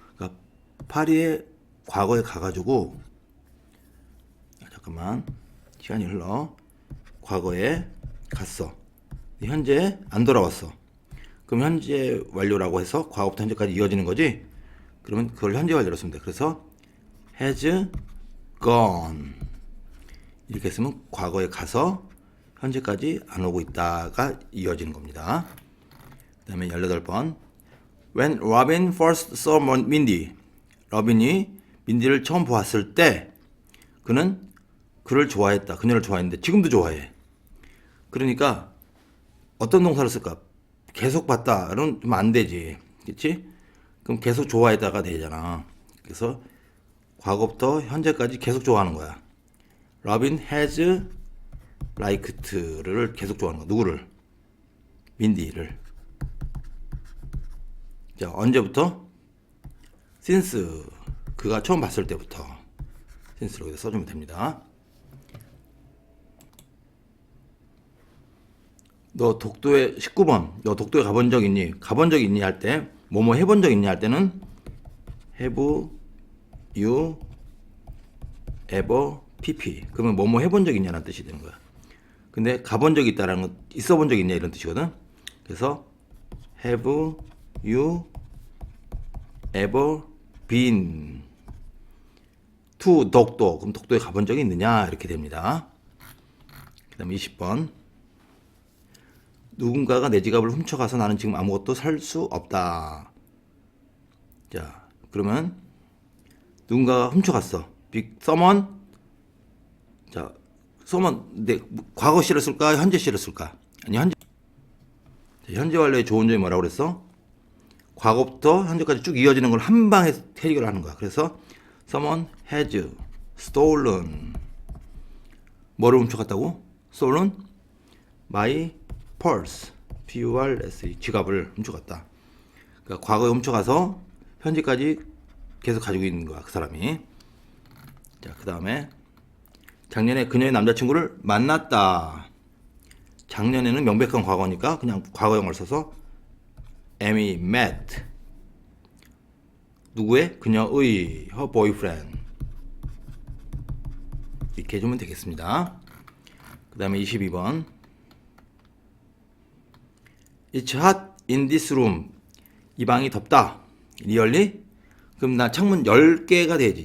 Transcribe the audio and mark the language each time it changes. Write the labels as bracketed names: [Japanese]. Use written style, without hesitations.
[Korean] 그러니까 파리에 과거에 가가지고, 잠깐만, 시간이 흘러. 과거에 갔어. 현재 안 돌아왔어. 그럼 현재 완료라고 해서 과거부터 현재까지 이어지는 거지? 그러면 그걸 현재 완료로 쓰면 돼. [English] 그래서 has gone. [Korean] 이렇게 쓰면 과거에 가서 현재까지 안 오고 있다가 이어지는 겁니다. 그 다음에 18번. [English] When Robin first saw Mindy. [Korean] 러빈이 민디를 처음 보았을 때 그는 그를 좋아했다. 그녀를 좋아했는데 지금도 좋아해. 그러니까 어떤 동사를 쓸까? 계속 봤다는 좀 안 되지. 그치? 그럼 계속 좋아했다가 되잖아. 그래서 과거부터 현재까지 계속 좋아하는 거야. [English] Robin has liked [Korean] 를 계속 좋아하는 거야. 누구를? 민디를. 자, 언제부터? since. 그가 처음 봤을 때부터. since로 써주면 됩니다. 너 독도에 19번. 너 독도에 가본 적 있니? 가본 적 있니 할 때, 뭐뭐 해본 적 있니 할 때는 [English] have you ever pp. [Korean] 그러면 뭐뭐 해본 적 있냐는 뜻이 되는 거야. 근데 가본 적 있다라는 건 있어 본 적 있냐 이런 뜻이거든. [English] 그래서 have you ever been to 독도. [Korean] 그럼 독도에 가본 적이 있느냐 이렇게 됩니다. 그 다음에 20번. 누군가가 내 지갑을 훔쳐가서 나는 지금 아무것도 살 수 없다. 자, 그러면 누군가가 훔쳐갔어. [English] someone. 자, someone. [Korean] 내 과거 시를 쓸까? 현재 시를 쓸까? 아니, 현재. 자, 현재 완료의 좋은 점이 뭐라고 그랬어? 과거부터 현재까지 쭉 이어지는 걸 한 방에 해결하는 거야. [English] 그래서 someone has stolen. [Korean] 뭐를 훔쳐갔다고? [English] stolen my purse. P-U-R-S-E. [Korean] 지갑을 훔쳐갔다. 그러니까 과거에 훔쳐가서 현재까지 계속 가지고 있는 거야, 그 사람이. 자, 그 다음에 작년에 그녀의 남자친구를 만났다. 작년에는 명백한 과거니까 그냥 과거형을 써서 [English] Amy met. [Korean] 누구의? 그녀의 [English] her boyfriend. [Korean] 이렇게 해주면 되겠습니다. 그 다음에 22번. [English] It's hot in this room. [Korean] 이 방이 덥다. [English] Really? [Korean] 그럼 나 창문 10개가 돼야지.